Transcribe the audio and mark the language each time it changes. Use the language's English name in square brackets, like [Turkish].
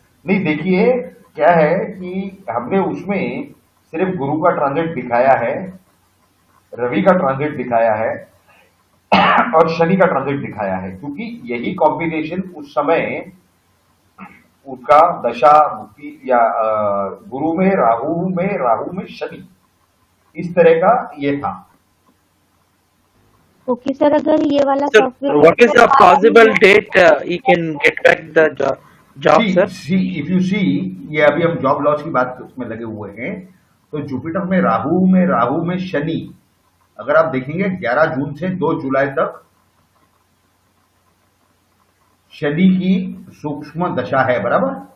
[Hindi] नहीं, देखिए क्या है कि हमने उसमें सिर्फ गुरु का ट्रांजिट दिखाया है, रवि का ट्रांजिट दिखाया है और शनि का ट्रांजिट दिखाया है, क्योंकि यही कॉम्बिनेशन उस समय उसका दशा भुक्ति या गुरु में राहु में शनि, इस तरह का ये था। ओके सर, अगर ये वाला [English] So, software what is the possible date he can get back the job, sir? If you see, [Hindi] ये अभी हम जॉब लॉस की बात उसमें लगे हुए हैं, तो जुपिटर में राहु में शनि, अगर आप देखेंगे 11 जून से 2 जुलाई तक शनि की सूक्ष्म दशा है, बराबर।